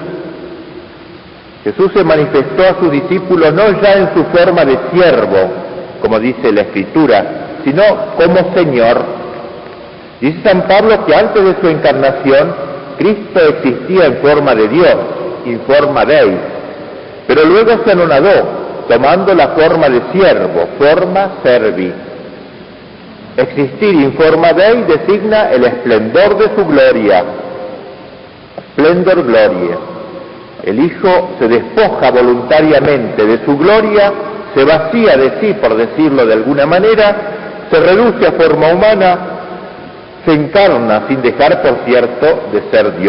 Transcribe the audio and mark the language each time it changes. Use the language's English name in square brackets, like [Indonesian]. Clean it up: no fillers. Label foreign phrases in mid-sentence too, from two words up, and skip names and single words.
[Spanish] Jesús se manifestó a sus discípulos no ya en su forma de siervo, como dice la Escritura, sino como Señor. Dice San Pablo que antes de su encarnación, Cristo existía en forma de Dios, [Latin] in forma Dei, [Spanish] pero luego se anonadó, tomando la forma de siervo, [Latin] forma servi. [Spanish] Existir [Latin] in forma Dei [Spanish] designa el esplendor de su gloria, [Latin] splendor gloria. [Spanish] El Hijo se despoja voluntariamente de su gloria, se vacía de sí, por decirlo de alguna manera, se reduce a forma humana, se encarna sin dejar, por cierto, de ser Dios.